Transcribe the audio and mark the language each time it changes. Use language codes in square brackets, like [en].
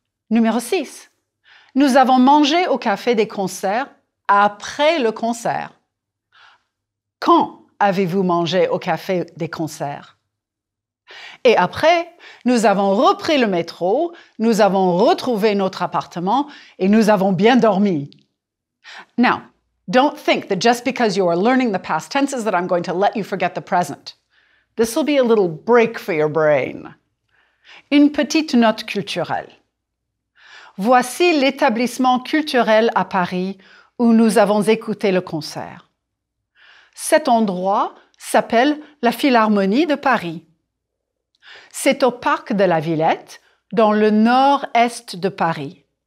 [fr] Numéro 6. Nous avons mangé au café des concerts après le concert. Quand avez-vous mangé au café des concerts? Et après, nous avons repris le métro, nous avons retrouvé notre appartement et nous avons bien dormi. [en] Now, don't think that just because you are learning the past tenses that I'm going to let you forget the present. This will be a little break for your brain. [fr] Une petite note culturelle. Voici l'établissement culturel à Paris où nous avons écouté le concert. Cet endroit s'appelle la Philharmonie de Paris. C'est au parc de la Villette, dans le nord-est de Paris.